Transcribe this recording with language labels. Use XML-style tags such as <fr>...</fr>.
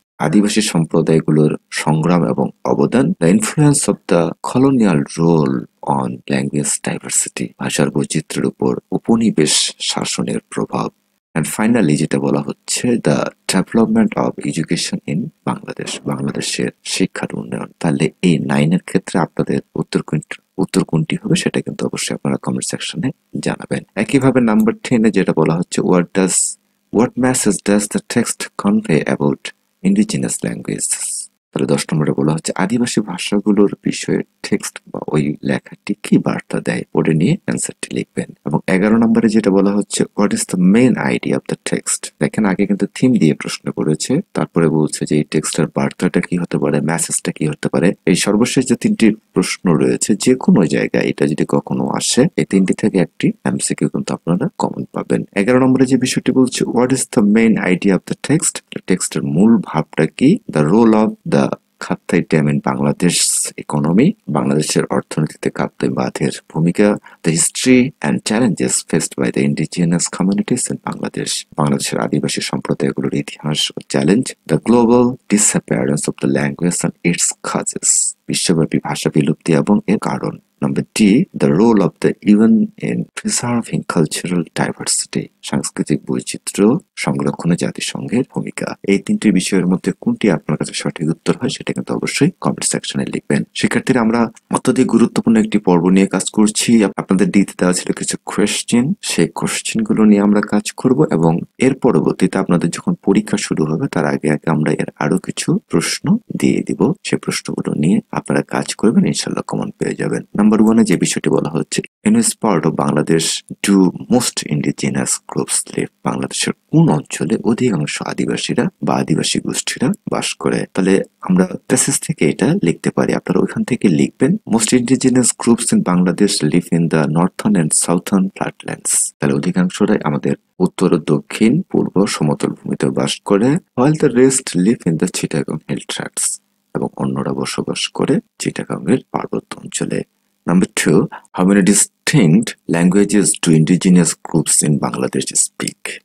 <bn>আদিবাসী সম্প্রদায়গুলোর সংগ্রাম এবং অবদান,</bn> <en>the influence of the colonial role on language diversity,</en> <bn>ভাষার বৈচিত্র্যের উপর উপনিবেশ শাসনের প্রভাব, অ্যান্ড ফাইনালি যেটা বলা হচ্ছে,</bn> <en>the development of education in</en> <bn>বাংলাদেশের শিক্ষার উন্নয়ন। তাহলে এই 9 এর ক্ষেত্রে আপনাদের উত্তর কোনটি হবে সেটা কিন্তু অবশ্যই আপনারা কমেন্ট সেকশনে জানাবেন। একইভাবে নাম্বার 10 এ যেটা বলা হচ্ছে,</bn> <en>what message does the text convey about indigenous languages?</en> <bn>তাহলে 10 নম্বরে বলা হচ্ছে, আদিবাসী ভাষাগুলোর বিষয়ে টেক্সট বা ওই লেখাটি কি বার্তা দেয়, ওটা নিয়ে অ্যান্সারটি লিখবেন। এবং 11 নম্বরে যেটা বলা হচ্ছে,</bn> <en>What is the main idea of the text.</en> <bn>দেখেন আগে কিন্তু থিম দিয়ে প্রশ্ন করেছে, তারপরে বলছে যে এই টেক্সটের বার্তাটা কি হতে পারে, মেসেজটা কি হতে পারে। এই সর্বশেষ যে তিনটি প্রশ্ন রয়েছে, যে কোনো জায়গায় এটা যদি কখনো আসে, এই তিনটি থেকে একটি এমসিকিউ কিন্তু আপনারা কমন পাবেন। 11 নম্বরে যে বিষয়টি বলছে,</bn> <en>what is the main idea of the text,</en> <bn>টেক্সটের মূল ভাবটা কি,</bn> <en>the role of the Kaptai dam in Bangladesh economy,</en> <bn>বাংলাদেশের অর্থনীতিতে খাদ্যাই বাঁধের ভূমিকা,</bn> <en>the history and challenges faced by the indigenous communities in</en> <bn>বাংলাদেশের আদিবাসী সম্প্রদায়গুলোর ইতিহাস ও challenge,</bn> <en>the global disappearance of the language and its causes,</en> <bn>বিশ্বব্যাপী ভাষা বিলুপ্তি এবং এর কারণ।</bn> <en>Number D, the role of the UN in preserving cultural diversity,</en> <bn>সাংস্কৃতিক বৈচিত্র্য সংরক্ষণে জাতিসংঘের ভূমিকা। এই তিনটি বিষয়ের মধ্যে কোনটি আপনার কাছে সঠিক উত্তর হয় সেটা কিন্তু অবশ্যই কমেন্ট সেকশনে লিখবেন। শিক্ষার্থীরা, আমরা অত্যধিক গুরুত্বপূর্ণ একটি পর্ব নিয়ে কাজ করছি। আপনাদের দিতে দেওয়া ছিল কিছু কোয়েশ্চেন, সেই কোয়েশ্চেন গুলো নিয়ে আমরা কাজ করব এবং এর পরবর্তীতে আপনাদের যখন পরীক্ষা শুরু হবে তার আগে আমরা এর আরো কিছু প্রশ্ন দিয়ে দিব। সেই প্রশ্নগুলো নিয়ে আপনারা কাজ করবেন, ইনশাল্লাহ কমন পেয়ে যাবেন। নাম্বার 1 এ যে বিষয়টি বলা হচ্ছে,</bn> <en>in which part of Bangladesh do most indigenous groups live,</en> <bn>বাংলাদেশের কোন অঞ্চলে অধিকাংশ আদিবাসীরা বা আদিবাসী গোষ্ঠীরা বাস করে। তাহলে আমরা প্যাসেজ থেকে এটা লিখতে পারি, আপনারা ওইখান থেকে লিখবেন,</bn> <en>Most indigenous groups in Bangladesh live in the northern and southern flatlands.</en> <bn>তাহলে অধিকাংশরাই আমাদের উত্তর ও দক্ষিণ পূর্ব সমতল ভূমিতে বাস করে,</bn> <en>while the rest live in the</en> <bn>Chittagong hill tracts, এবং অন্যরা বসবাস করে চিটাগংয়ের পার্বত্য অঞ্চলে।</bn> <en>Number 2, how many distinct languages do indigenous groups in Bangladesh speak?</en>